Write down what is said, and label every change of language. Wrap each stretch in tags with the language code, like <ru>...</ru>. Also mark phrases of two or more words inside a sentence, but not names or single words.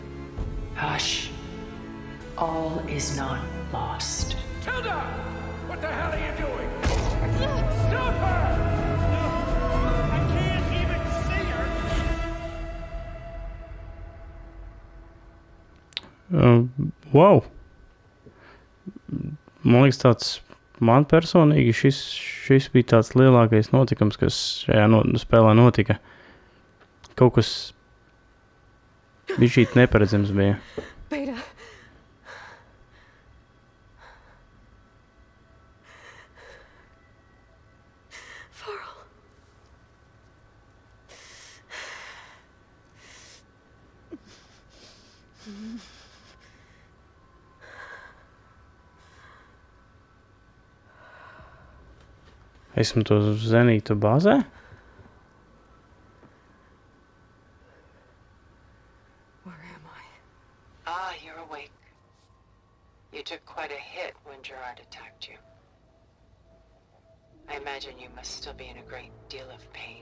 <en>Hush. All is not lost. Tilda! What the hell are you doing? Stop her! I can't even see her. Wow!</en> <lv>Man liekas, man personīgi šis bija tāds lielākais notikums, kas šajā spēlē notika. Kaut kas bišķīt neparedzams bija. Beta. Farrell. Esmu to zenītu bāzē?</lv> <en>Where am I? Ah, you're awake. You took quite a hit when Gerard attacked you. I imagine you must still be in a great deal of pain.</en>